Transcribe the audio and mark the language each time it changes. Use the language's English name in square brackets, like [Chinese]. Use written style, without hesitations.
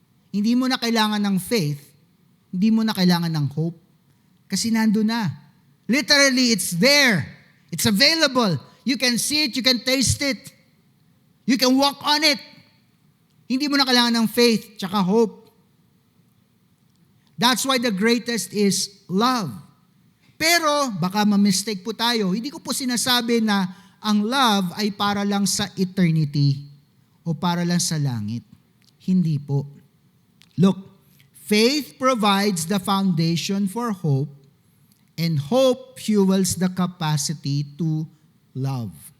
[Filipino] Hindi mo na kailangan ng faith, hindi mo na kailangan ng hope, kasi nando na. [English] Literally, it's there. It's available. You can see it, you can taste it. You can walk on it. [Filipino] Hindi mo na kailangan ng faith tsaka hope. [English] That's why the greatest is love. [Filipino] Pero, baka ma-mistake po tayo. Hindi ko po sinasabi na ang love ay para lang sa eternity o para lang sa langit. Hindi po. [English] Look, faith provides the foundation for hope and hope fuels the capacity to love.